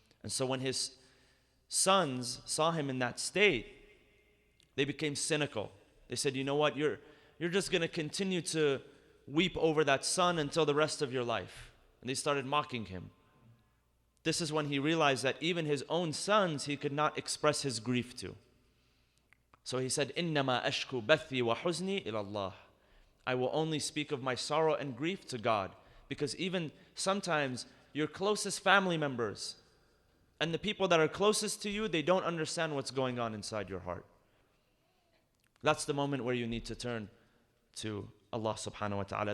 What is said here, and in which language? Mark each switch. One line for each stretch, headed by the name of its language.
English: And so when his sons saw him in that state, they became cynical. They said, you know what, you're you're just going to continue to weep over that son until the rest of your life. And they started mocking him. This is when he realized that even his own sons he could not express his grief to. So he said,
Arabic: إِنَّمَا أَشْكُو بَثِّي وَحُزْنِي إِلَى اللَّهِ.
English: I will only speak of my sorrow and grief to God. Because even sometimes your closest family members and the people that are closest to you, they don't understand what's going on inside your heart. That's the moment where you need to turn to Allah subhanahu wa ta'ala.